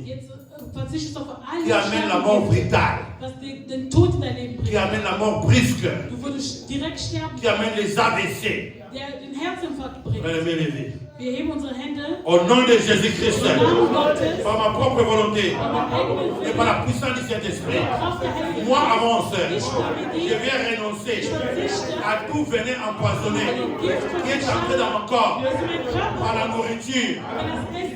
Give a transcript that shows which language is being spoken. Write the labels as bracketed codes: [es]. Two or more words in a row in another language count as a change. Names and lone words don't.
[de] Jetzt verzichtest du auf alle [fr] qui amène la mort brutale, [de] was den Tod in dein Leben [fr] qui [de] bringt. [fr] amène la mort brusque, [de] Du würdest direkt sterben, [fr] qui amène les AVC. [de] der den Herzinfarkt bringt. [fr] Bien aimé, levé. [de] Wir heben unsere Hände [fr] Au nom de Jésus-Christ, [de] im Namen Gottes, [fr] par ma propre volonté [de] mit eigenen [fr] et par la puissance du Saint-Esprit, [de] Kraft der Heiligen [fr] moi [de] Geist. [fr] avance, [de] Ich habe [fr] je [de] dir, [fr] vais renoncer [de] ich verzichte [fr] à tout venin empoisonné qui est entré dans mon corps [de] dass mein Körper, [fr] par la nourriture, [de] wenn das Essen,